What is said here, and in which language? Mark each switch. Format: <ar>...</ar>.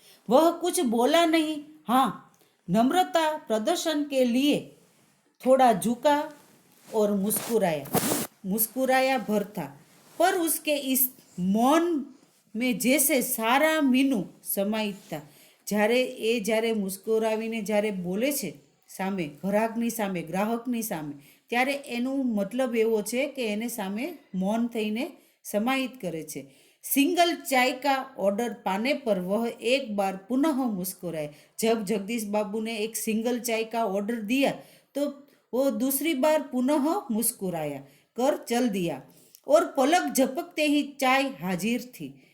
<hi>वह कुछ बोला नहीं, हाँ नम्रता प्रदर्शन के लिए थोड़ा झुका और मुस्कुराया भर था, पर उसके इस मौन में जैसे सारा मीनू समाहित था।</hi> <gu>જ્યારે મુસ્કુરાવીને જ્યારે બોલે છે સામે ગ્રાહકની સામે ત્યારે એનું મતલબ એવો છે કે એને સામે મૌન થઈને સમાહિત કરે છે।</gu> <hi>सिंगल चाय का ऑर्डर पाने पर वह एक बार पुनः मुस्कुराए। जब जगदीश बाबू ने एक सिंगल चाय का ऑर्डर दिया तो वो दूसरी बार पुनः मुस्कुराया कर चल दिया और पलक झपकते ही चाय हाजिर थी।</hi>